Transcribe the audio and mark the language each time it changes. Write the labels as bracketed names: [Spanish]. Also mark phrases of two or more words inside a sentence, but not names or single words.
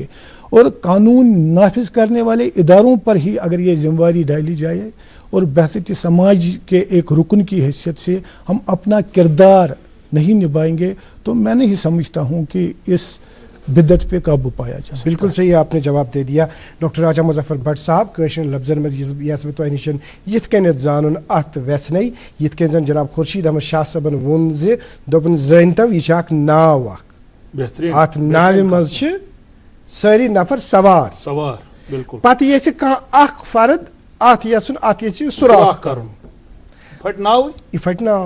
[Urdu] اور قانون نافذ کرنے والے اداروں پر ہی اگر یہ ذمہ داری ڈالی جائے اور بحثیت سماج کے ایک رکن کی حیثیت سے ہم اپنا کردار نہیں نبھائیں گے تو میں نہیں سمجھتا ہوں کہ اس بدعت پہ قابو پایا جا سکتا. بالکل صحیح آپ نے جواب دے دیا. [Kashmiri] ڈاکٹر راجہ مظفر بٹ صاحب قٲشرٮ۪ن لفظن مز یس بہ تۄہہِ نِش یِتھ کٔنٮ۪تھ زانُن اتھ ویژھنے یِتھ کٔنۍ زن جناب خورشید احمد شاہ صٲبن ووٚن زِ دوٚپُن زٲنۍتو یہِ چھِ اکھ ناو اکھ, اتھ ناوِ منٛز چھِ سٲری نفر سوار پتہٕ یژھِ کانٛہہ اکھ فرد اتھ یژھُن اتھ یژھِ سُراخ کرُن یہِ پھٹہِ ناو.